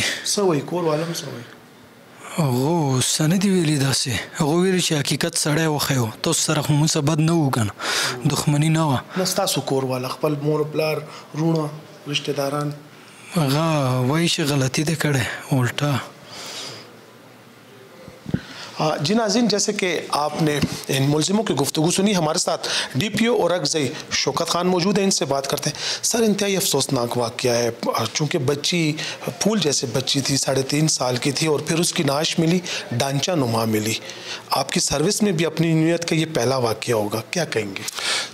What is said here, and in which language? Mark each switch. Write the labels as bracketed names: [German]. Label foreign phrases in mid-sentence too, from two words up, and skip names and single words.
[Pashto] څه وایي کور والا هم څه وایي هغه څه نه دي ویلي داسې هغه ویلي چې حقیقت سړی وښیو تاسو سره خو موږ څه بد نه وو که نه دښمني نه وه نه ستاسو کور والا خپل مور پلار رونه رشته داران هغه وایي چې غلطي دې کړې الټا [Urdu] جی ناظرین جیسے کہ آپ نے ان ملزموں کی گفتگو سنی ہمارے ساتھ ڈی پی او اورکزئی شوکت خان موجود ہیں ان سے بات کرتے ہیں سر انتہائی افسوسناک واقعہ ہے چونکہ بچی پھول جیسے بچی تھی 3.5 سال کی تھی اور پھر اس کی نعش ملی ڈانچہ نما ملی آپ کی سروس میں بھی اپنی نیت کا یہ پہلا واقعہ ہوگا کیا کہیں گے